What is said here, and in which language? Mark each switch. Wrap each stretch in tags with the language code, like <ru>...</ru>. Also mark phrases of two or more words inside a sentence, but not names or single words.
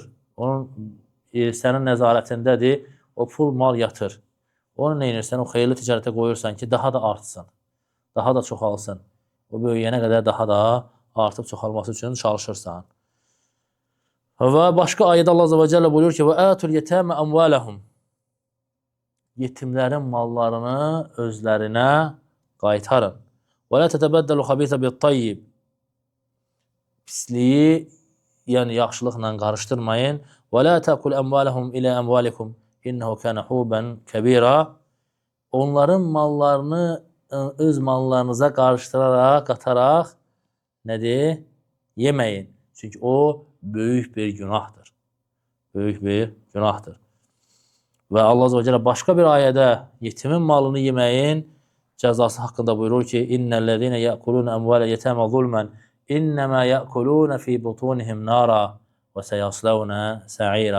<az>Onun sənin nəzarətindədir. O pul, mal yatır. Onu nə edirsən? O xeyirli ticarətə qoyursan ki, daha da artsın. Daha da çoxalsın. O böyüyənə qədər daha da artıb çoxalması üçün çalışırsan. Və başqa ayədə Allah</az> <ar>عز وجل</ar> <az>buyurur ki,</az> <ar>وَآتُوا الْيَتَامَ أَمْوَالَهُمْ.</ar> <az>Yetimlərin mallarını özlərinə qaytarın.</az> <ar>وَلَا تَتَبَدَّلُوا خَبِيثَ بِالطَّيِّبِ.</ar> <az>Pisliyi, yəni yaxşılıqla qarışdırmayın.</az> <ar>وَلَا تَأْكُلْ أَمْوَالَهُمْ إِلَى أَمْوَالِكُمْ إِنَّهُ كَانَ حُوبًا كَبِيرًا.</ar> <az>Onların mallarını öz mallarınıza qarışdıraraq, qataraq nədir? Yeməyin. Çünki o böyük bir günahdır. Böyük bir günahdır. Və Allah</az> <ar>عز وجل</ar> <az>başqa bir ayədə yetimin malını yeməyin cəzası haqqında buyurur ki,</az> <ar>إن الذين يأكلون أموال اليتامى ظلما إنما يأكلون في بطونهم نارا وسيصلون سعيرا.</ar>